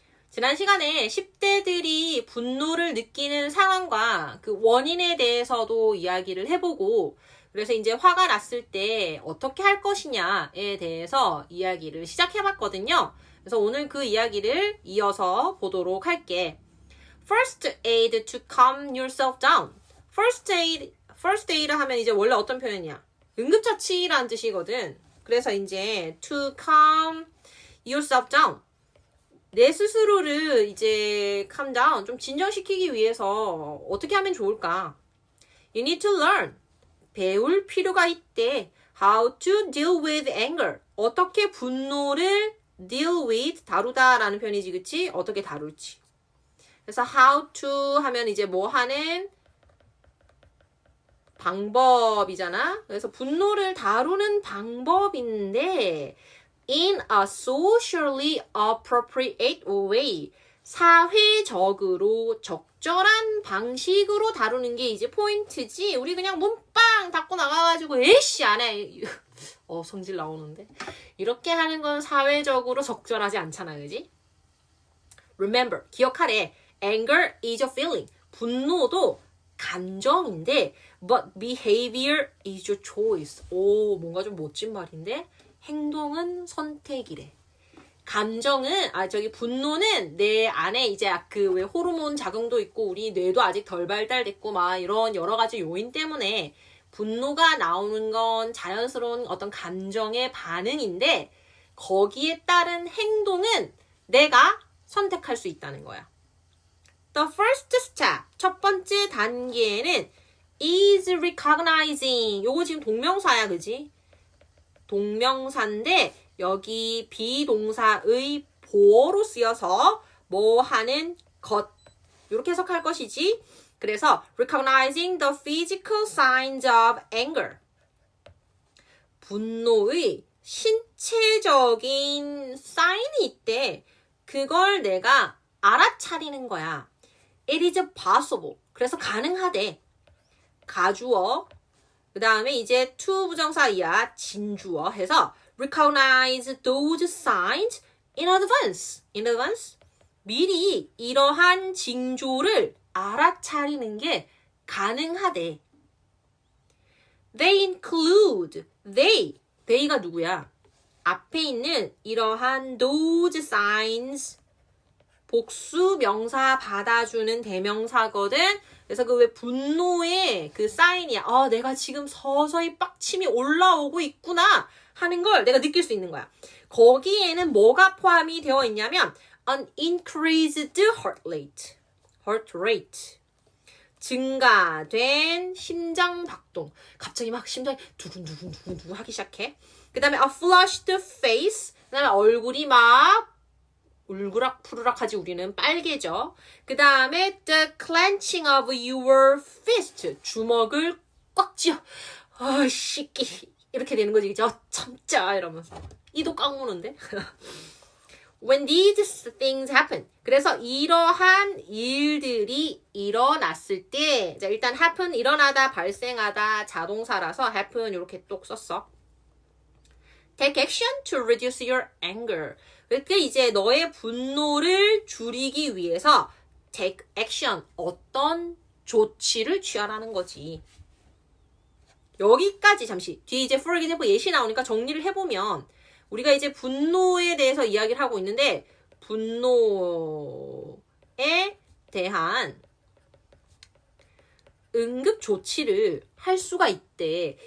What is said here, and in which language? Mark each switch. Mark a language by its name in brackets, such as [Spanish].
[Korean] 지난 시간에 10대들이 분노를 느끼는 상황과 그 원인에 대해서도 이야기를 해보고 그래서 이제 화가 났을 때 어떻게 할 것이냐에 대해서 이야기를 시작해봤거든요. 그래서 오늘 그 이야기를 이어서 보도록 할게. [English] First aid to calm yourself down. [Korean] First aid 하면 이제 원래 어떤 표현이야? 응급처치라는 뜻이거든. [English] 그래서 이제 to calm yourself down. [Korean] 내 스스로를 이제 calm down, 좀 진정시키기 위해서 어떻게 하면 좋을까? [English] You need to learn. [Korean] 배울 필요가 있대. [English] How to deal with anger. [Korean] 어떻게 분노를 deal with, 다루다라는 표현이지, 그치? 어떻게 다룰지. 그래서 how to 하면 이제 뭐 하는 방법이잖아. 그래서 분노를 다루는 방법인데 [English] in a socially appropriate way. [Korean] 사회적으로 적절한 방식으로 다루는 게 이제 포인트지. 우리 그냥 문빵 닫고 나가가지고 에이씨 안 해. 성질 나오는데. 이렇게 하는 건 사회적으로 적절하지 않잖아, 그지? Remember, 기억하래. [English] Anger is a feeling. [Korean] 분노도 감정인데, [English] but behavior is your choice. [Korean] 오, 뭔가 좀 멋진 말인데? 행동은 선택이래. 감정은, 분노는 내 안에 이제 그 왜 호르몬 작용도 있고, 우리 뇌도 아직 덜 발달됐고, 막 이런 여러 가지 요인 때문에 분노가 나오는 건 자연스러운 어떤 감정의 반응인데, 거기에 따른 행동은 내가 선택할 수 있다는 거야. [English] The first step, [Korean] 첫 번째 단계는 [English] is recognizing. [Korean] 요거 지금 동명사야, 그지? 동명사인데 여기 비동사의 보어로 쓰여서 뭐 하는 것, 이렇게 해석할 것이지. [English] 그래서 recognizing the physical signs of anger. [Korean] 분노의 신체적인 사인이 있대. 그걸 내가 알아차리는 거야. [English] It is possible. [Korean] 그래서 가능하대. 가주어. 그 다음에 이제 to 부정사이야. 진주어 해서 [English] recognize those signs in advance. In advance. [Korean] 미리 이러한 징조를 알아차리는 게 가능하대. [English] They include. [Korean] They가 누구야? 앞에 있는 이러한 [English] those signs. [Korean] 복수 명사 받아주는 대명사거든. 그래서 그 왜 분노의 그 사인이야. 내가 지금 서서히 빡침이 올라오고 있구나 하는 걸 내가 느낄 수 있는 거야. 거기에는 뭐가 포함이 되어 있냐면 [English] an increased heart rate. [Korean] 증가된 심장 박동. 갑자기 막 심장이 두근두근 하기 시작해. [English] 그 다음에 a flushed face. [Korean] 그 다음에 얼굴이 막 울그락푸르락 하지. 우리는 빨개져. [English] 그 다음에 the clenching of your fist. [Korean] 주먹을 꽉 쥐어. 씨끼. 이렇게 되는 거지. 그죠? 참자 이러면서. 이도 깡무는데. [English] When these things happen. [Korean] 그래서 이러한 일들이 일어났을 때, 자, 일단 happen, 일어나다, 발생하다, 자동사라서 happen 이렇게 똑 썼어. [English] Take action to reduce your anger. [Korean] 그러니까 이제 너의 분노를 줄이기 위해서 take action, 어떤 조치를 취하라는 거지. 여기까지 잠시. 뒤에 이제 for example 예시 나오니까 정리를 해보면 우리가 이제 분노에 대해서 이야기를 하고 있는데 분노에 대한 응급 조치를 할 수가 있대.